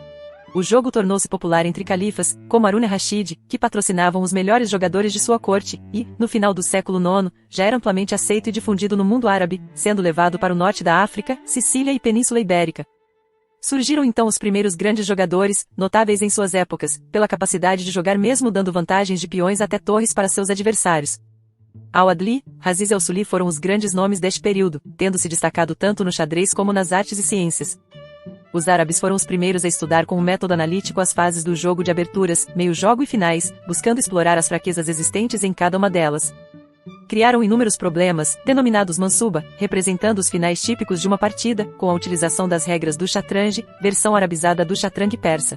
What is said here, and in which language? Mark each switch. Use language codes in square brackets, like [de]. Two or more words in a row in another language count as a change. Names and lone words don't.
[pt] O jogo tornou-se popular entre califas, como Harun al-Rashid, que patrocinavam os melhores jogadores de sua corte, e, no final do século IX, já era amplamente aceito e difundido no mundo árabe, sendo levado para o norte da África, Sicília e Península Ibérica. Surgiram então os primeiros grandes jogadores, notáveis em suas épocas, pela capacidade de jogar mesmo dando vantagens de peões até torres para seus adversários. Al-Adli, Aziz al-Suli foram os grandes nomes deste período, tendo se destacado tanto no xadrez como nas artes e ciências. Os árabes foram os primeiros a estudar com um método analítico as fases do jogo de aberturas, meio-jogo e finais, buscando explorar as fraquezas existentes em cada uma delas. Criaram inúmeros problemas, denominados mansuba, representando os finais típicos de uma partida, com a utilização das regras do shatranj, versão arabizada do shatranj persa.